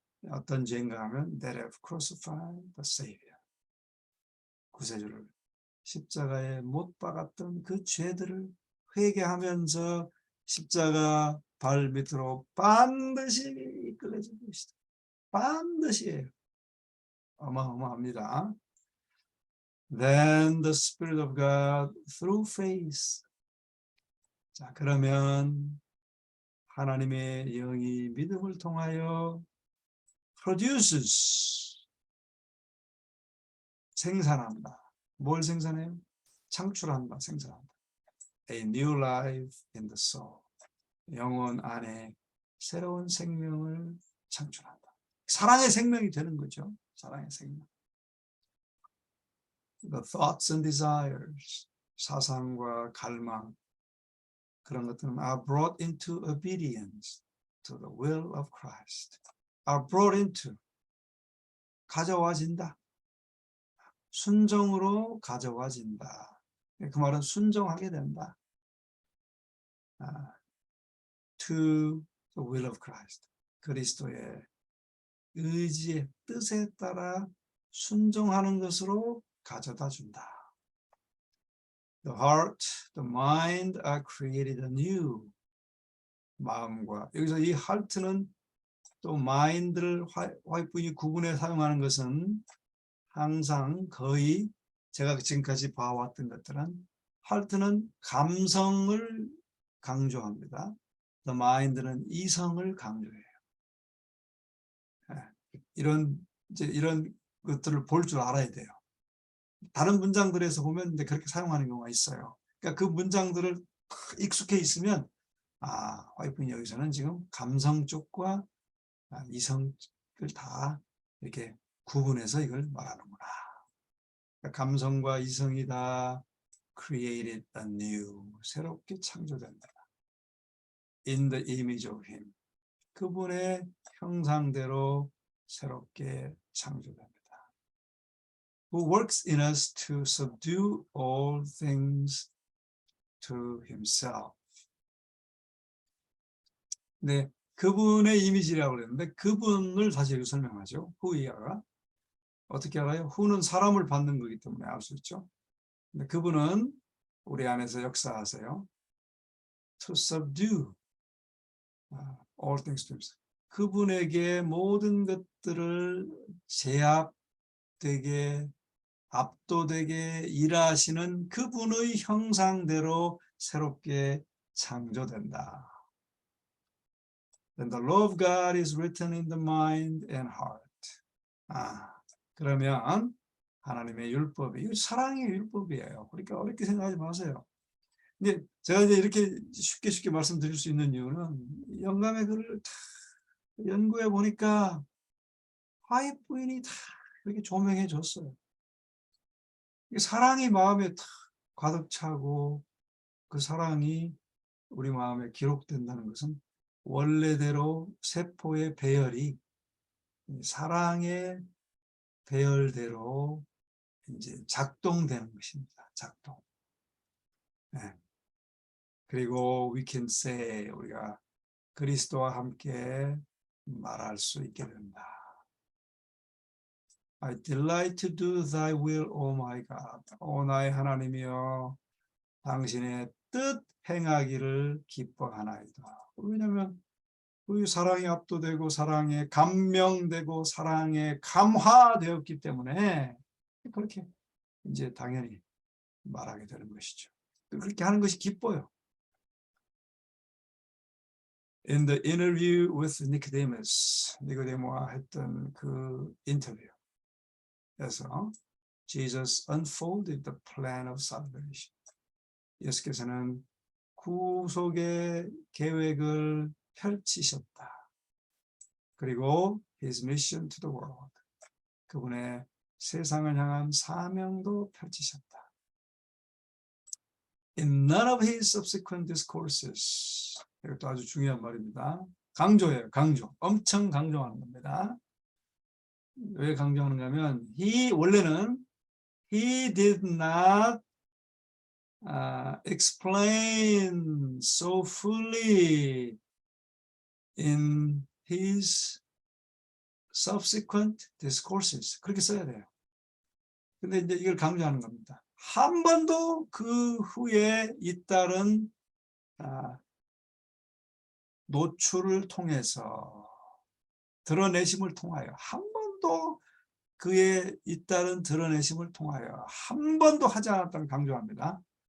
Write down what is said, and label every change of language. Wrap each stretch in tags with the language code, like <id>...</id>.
<ko>어떤 죄인가 하면</ko> <en>that have crucified the Savior.</en> <ko>구세주를 십자가에 못 박았던 그 죄들을 회개하면서 십자가 발 밑으로 반드시 이끌려질 것이다. 반드시예요. 어마어마합니다.</ko> <en>Then the Spirit of God through faith.</en> <ko>자, 그러면 하나님의 영이 믿음을 통하여</ko> <en>produces</en> <ko>생산한다. 뭘 생산해요? 창출한다, 생산한다.</ko> <en>A new life in the soul.</en> <ko>영혼 안에 새로운 생명을 창출한다. 사랑의 생명이 되는 거죠. 사랑의 생명.</ko> <en>The thoughts and desires,</en> <ko>사상과 갈망, 그런 것들은</ko> <en>are brought into obedience to the will of Christ. Are brought into,</en> <ko>가져와진다. 순종으로 가져와진다. 그 말은 순종하게 된다.</ko> <en>To the will of Christ.</en> <ko>그리스도의 의지의 뜻에 따라 순종하는 것으로 가져다 준다.</ko> <en>The heart, the mind are created anew.</en> <ko>마음과, 여기서 이 heart는 또 mind를 화이트분이 구분해 사용하는 것은 항상 거의 제가 지금까지 봐왔던 것들은 heart는 감성을 강조합니다.</ko> <en>The mind</en> <ko>는 이성을 강조해요. 이런 것들을 볼 줄 알아야 돼요. 다른 문장들에서 보면 그렇게 사용하는 경우가 있어요. 그러니까 그 문장들을 익숙해 있으면 화이트분이 여기서는 지금 감성 쪽과 이성을 다 이렇게 구분해서 이걸 말하는구나. 그러니까 감성과 이성이 다</ko> <en>created anew,</en> <ko>새롭게 창조된다.</ko> <en>In the image of him.</en> <ko>그분의 형상대로 새롭게 창조됩니다.</ko> <en>Who works in us to subdue all things to himself.</en> <ko>네, 그분의 이미지라고 그랬는데 그분을 다시 여기 설명하죠. 후이아가 어떻게 알아요? 후는 사람을 받는 거기 때문에 알 수 있죠. 근데 그분은 우리 안에서 역사하세요.</ko> <en>To subdue all things to himself.</en> <ko>그분에게 모든 것들을 제압되게 압도되게 일하시는 그분의 형상대로 새롭게 창조된다.</ko> <en>Then the law of God is written in the mind and heart.</en> <ko>그러면 하나님의 율법이, 이거 사랑의 율법이에요. 그러니까 어렵게 생각하지 마세요. 근데 제가 이제 이렇게 쉽게 말씀드릴 수 있는 이유는 영감의 글을 다 연구해 보니까 화이트 부인이 다 이렇게 조명해 줬어요. 사랑이 마음에 다 가득 차고 그 사랑이 우리 마음에 기록된다는 것은 원래대로 세포의 배열이 사랑의 배열대로 이제 작동되는 것입니다. 작동. 네. 그리고</ko> <en>we can say,</en> <ko>우리가 그리스도와 함께 말할 수 있게 된다.</ko> <en>I delight to do thy will, O my God.</en> <ko>오 나의 하나님이여, 당신의 뜻 행하기를 기뻐하나이다. 왜냐하면 그 사랑에 압도되고 사랑에 감명되고 사랑에 감화되었기 때문에 그렇게 이제 당연히 말하게 되는 것이죠. 그렇게 하는 것이 기뻐요.</ko> <en>In the interview with Nicodemus,</en> <ko>니고데모와 했던 그 인터뷰에서</ko> <en>Jesus unfolded the plan of salvation.</en> <ko>예수께서는 구속의 계획을 펼치셨다. 그리고</ko> <en>his mission to the world.</en> <ko>그분의 세상을 향한 사명도 펼치셨다.</ko> <en>In none of his subsequent discourses.</en> <ko>이것도 아주 중요한 말입니다. 강조예요. 강조. 엄청 강조하는 겁니다. 왜 강조하는가 하면 원래는</ko> <en>he did not explain so fully in his subsequent discourses.</en> <ko>그렇게 써야 돼요. 근데 이제 이걸 강조하는 겁니다. 한 번도 그 후에 잇따른 노출을 통해서 드러내심을 통하여 한 번도 그의 잇따른 드러내심을 통하여 한 번도 하지 않았다는 강조합니다.</ko>